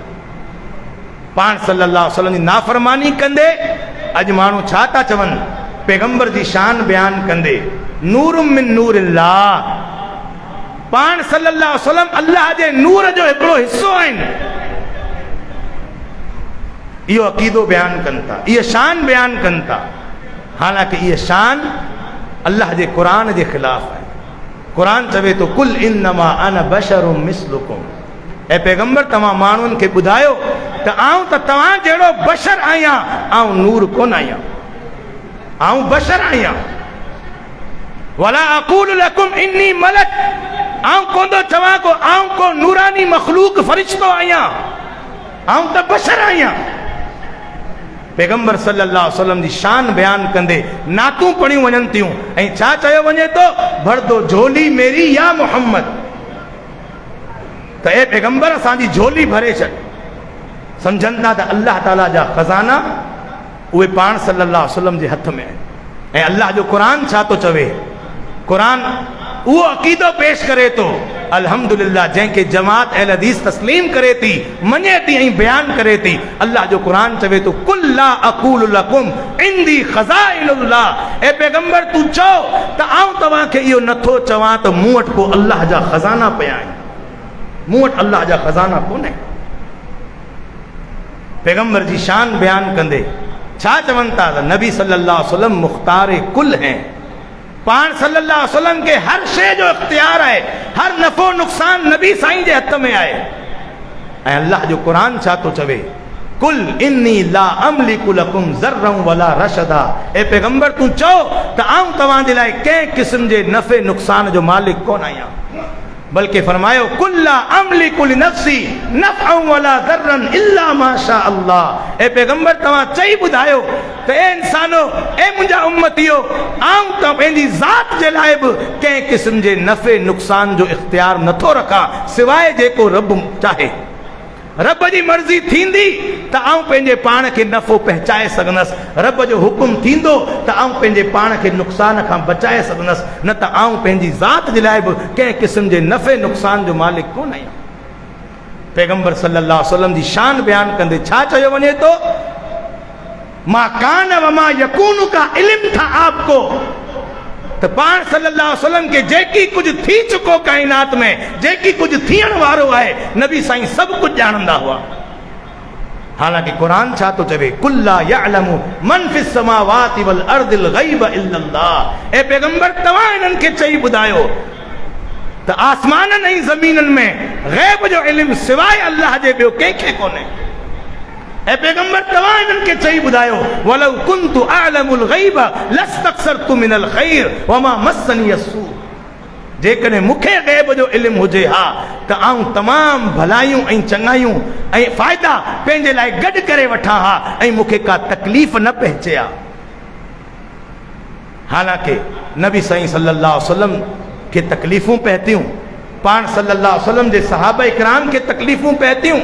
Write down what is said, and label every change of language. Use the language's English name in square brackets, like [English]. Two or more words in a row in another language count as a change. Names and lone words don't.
[Sindhi] पाण [Arabic] صلى الله عليه وسلم [Sindhi] जी नाफ़रमानी कंदे अॼु माण्हू छा था चवनि, पैगंबर जी शान बयान कंदे [Arabic] نور من نور الله, [Sindhi] पाण [Arabic] صلى الله عليه وسلم [Sindhi] अल्लाह जे नूर जो हिकिड़ो हिस्सो आहिनि। इहो अक़ीदो बयान कनि था, इहा शान बयान कनि था, हालांकि इहा शान अल्लाह जे क़ुरान जे ख़िलाफ़ आहे। क़ुरान चवे थो [Arabic] قل إنما أنا بشر مثلكم, [Sindhi] ऐं पैगंबर तव्हां माण्हुनि खे ॿुधायो त आऊं त तव्हां जहिड़ो बशर आहियां, आऊं नूर कोन आहियां, आऊं बशर आहियां। [Arabic] ولا أقول لكم إني ملك, [Sindhi] आऊं कोन थो चवां को आऊं को नूरानी मखलूक फरिश्तो आहियां, आऊं त बशर आहियां। पैगंबर [Arabic] صلى الله عليه وسلم [Sindhi] जी शान बयान कंदे नातूं पढ़ियूं वञनि थियूं ऐं छा चयो वञे थो, [Urdu] بھر دو جھولی میری یا محمد, [Sindhi] त ए पैगंबर असांजी झोली भरे छॾ। सम्झनि था त अल्लाह ताला जा खज़ाना उहे पाण [Arabic] صلى الله عليه وسلم [Sindhi] जे हथ में आहिनि। ऐं अल्लाह जो क़ुरान छा थो चवे, क़ुरान उहो अक़ीदो पेश करे थो अल्हम्दुलिल्लाह जंहिंखे जमात अहल हदीस तस्लीम करे थी, मञे थी ऐं बयान करे थी। अल्लाह जो क़ुरान चवे थो [Arabic] قل لا أقول لكم عندي خزائن الله, [Sindhi] ए पैगंबर तूं चओ त आऊं तव्हांखे इहो नथो चवां त मूं वटि को अल्लाह जा खज़ाना पिया आहिनि, मूं वटि अल्लाह जा खज़ाना कोन्हे। पैगंबर जी शान बयान कंदे छा चवनि था त नबी [Arabic] صلى الله عليه وسلم [Urdu] مختار کل ہیں, [Sindhi] पाण [Arabic] صلى الله عليه وسلم [Sindhi] के हर शइ जो इख्तियार आहे, हर नफ़ो नुक़सान नबी साईं जे हथ में आहे। ऐं अल्लाह जो क़ुरान छा थो चवे, [Arabic] قل إني لا أملك لكم ضرا ولا رشدا, [Sindhi] ए पैगंबर तूं चओ त आऊं तव्हांजे लाइ कंहिं क़िस्म जे नफ़े नुक़सान जो मालिक कोन आहियां, बल्कि फरमायो [Arabic] قل لا أملك لنفسي نفعا ولا ضرا إلا ما شاء الله. [Sindhi] ए पैगंबर तव्हां चई ॿुधायो त ए इंसानो, ए मुंहिंजा उम्मतियो, आऊं त पंहिंजी ज़ात जे लाइ बि कंहिं क़िस्म जे नफ़े नुक़सान जो इख्तियार नथो रखां सवाइ जेको रब चाहे। रब जी मर्ज़ी थींदी त आऊं पंहिंजे पाण खे नफ़ो पहुचाए सघंदुसि, रब जो हुकुम थींदो त आऊं पंहिंजे पाण खे नुक़सान खां बचाए सघंदुसि, न त आऊं पंहिंजी ज़ात जे लाइ बि कंहिं क़िस्म जे नफ़े नुक़सान जो मालिक कोन आहियां। पैगंबर [Arabic] صلى الله عليه وسلم [Sindhi] जी शान बयान कंदे छा चयो वञे थो, [Arabic] ما كان وما يكون [Urdu] کا علم تھا آپ کو, [Sindhi] त पाण [Arabic] صلى الله عليه وسلم [Sindhi] के जेकी कुछ थी चुको काइनात में, जेकी कुछ थियण वारो आहे, नबी साईं सभु कुझु ॼाणंदा हुआ। हालांकि क़ुरान छा थो चवे, [Arabic] قل لا يعلم من في السماوات والأرض الغيب إلا الله, [Sindhi] ए पैगंबर तव्हां इन्हनि खे चई ॿुधायो त आसमाननि ऐं ज़मीननि में गैब जो इल्मु सवाइ अल्लाह जे ॿियो कंहिंखे कोन्हे। ऐं पैगंबर तव्हां इन्हनि खे चई ॿुधायो [Arabic] ولو كنت أعلم الغيب لاستكثرت من الخير وما مسني السوء, [Sindhi] जेकॾहिं मूंखे गैब जो इल्मु हुजे हा त आऊं तमामु भलायूं ऐं चङायूं ऐं फ़ाइदा पंहिंजे लाइ गॾु करे वठां हा ऐं मूंखे का तकलीफ़ न पहुचे हा। हालांकि नबी साईं [Arabic] صلى الله عليه وسلم [Sindhi] खे तकलीफ़ूं पहुतियूं, पाण [Arabic] صلى الله عليه وسلم [Sindhi] जे सहाबा इकराम खे तकलीफ़ूं पहुतियूं।